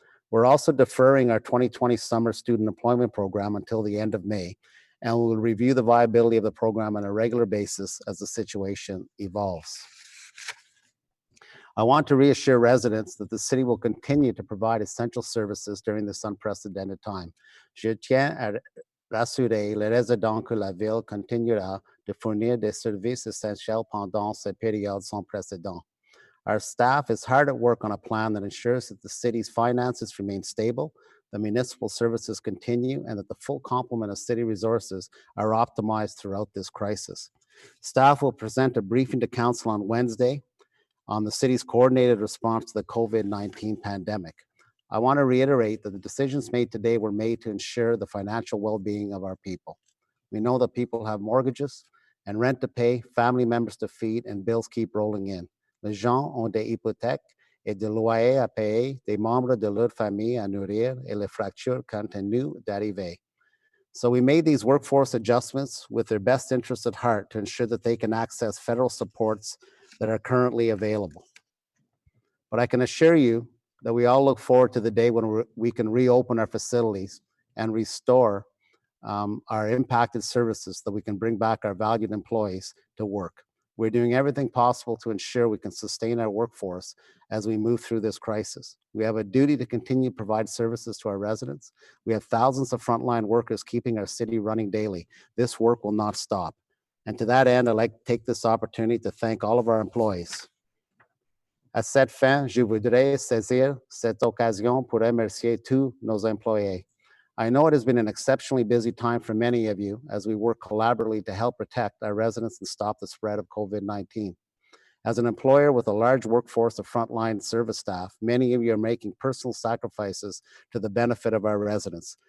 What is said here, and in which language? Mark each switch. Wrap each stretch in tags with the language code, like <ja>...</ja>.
<en>We're also deferring our 2020 summer student employment program until the end of May, and we will review the viability of the program on a regular basis as the situation evolves. I want to reassure residents that the city will continue to provide essential services during this unprecedented time.</en> <fr>Je tiens à rassurer les résidents que la ville continuera de fournir des services essentiels pendant cette période sans précédent.</fr> <en>Our staff is hard at work on a plan that ensures that the city's finances remain stable, the municipal services continue, and that the full complement of city resources are optimized throughout this crisis. Staff will present a briefing to council on Wednesday on the city's coordinated response to the COVID-19 pandemic. I want to reiterate that the decisions made today were made to ensure the financial well-being of our people. We know that people have mortgages and rent to pay, family members to feed, and bills keep rolling in.</en> <fr>Les gens ont des hypothèques et des loyers à payer, des membres de leur famille à nourrir, et les fractures continuent d'arriver.</fr> <en>So we made these workforce adjustments with their best interests at heart to ensure that they can access federal supports that are currently available. But I can assure you that we all look forward to the day when we can reopen our facilities and restore our impacted services, so that we can bring back our valued employees to work. We're doing everything possible to ensure we can sustain our workforce as we move through this crisis. We have a duty to continue to provide services to our residents. We have thousands of frontline workers keeping our city running daily. This work will not stop. And to that end, I'd like to take this opportunity to thank all of our employees.</en> <fr>À cette fin, je voudrais saisir cette occasion pour remercier tous nos employés.</fr> <en>I know it has been an exceptionally busy time for many of you as we work collaboratively to help protect our residents and stop the spread of COVID-19. As an employer with a large workforce of frontline service staff, many of you are making personal sacrifices to the benefit of our residents.</en>